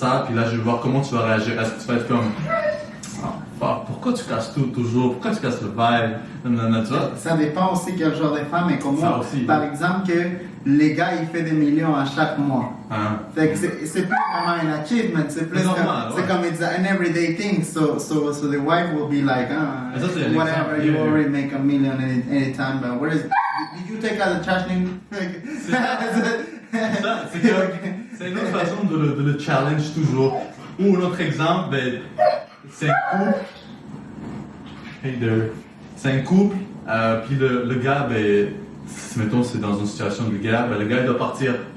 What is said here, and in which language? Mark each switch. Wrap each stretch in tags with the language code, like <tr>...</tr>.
<fr>Puis là, je vais voir comment tu vas réagir. Est-ce que tu vas être comme, oh, fuck, pourquoi tu casses tout toujours? Pourquoi tu casses le vibe? Non, tu vois? Ça dépend aussi quel genre de femme et comment. Ça aussi. Par exemple, que les gars, ils font des millions à chaque mois. Hein? Fait que c'est plus vraiment un achievement, c'est plus normal, c'est ouais. comme</fr> <en>it's an everyday thing. So the wife will be like,</en> <fr>Mais ça, c'est un</fr> <en>whatever,</en> <fr>exemple,</fr> <en>you yeah. already make $1 million anytime, but where is did you take out the trash thing?</en> <fr>C'est ça, c'est une autre façon de le challenge toujours. Ou un autre exemple, ben, c'est un couple.</fr> <en>Hey there.</en> <fr>C'est un couple, puis le gars, ben, mettons c'est dans une situation de guerre, ben, le gars il doit partir.</fr>